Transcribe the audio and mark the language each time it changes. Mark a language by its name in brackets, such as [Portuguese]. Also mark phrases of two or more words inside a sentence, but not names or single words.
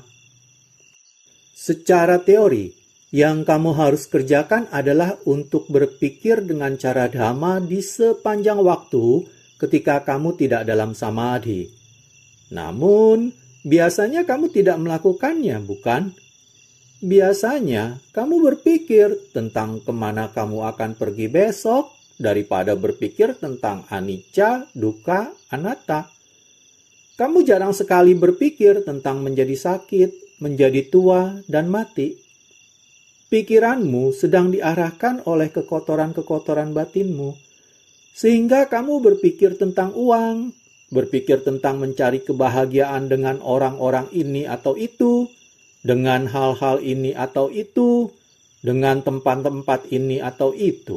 [Indonesian] Secara teori, yang kamu harus kerjakan adalah untuk berpikir dengan cara Dhamma di sepanjang waktu ketika kamu tidak dalam samadhi. Namun, biasanya kamu tidak melakukannya, bukan? Biasanya, kamu berpikir tentang kemana kamu akan pergi besok daripada berpikir tentang [Pali] anicca, dukkha, anatta. [Indonesian] Kamu jarang sekali berpikir tentang menjadi sakit, menjadi tua dan mati. Pikiranmu sedang diarahkan oleh kekotoran-kekotoran batinmu, sehingga kamu berpikir tentang uang, berpikir tentang mencari kebahagiaan dengan orang-orang ini atau itu, dengan hal-hal ini atau itu, dengan tempat-tempat ini atau itu.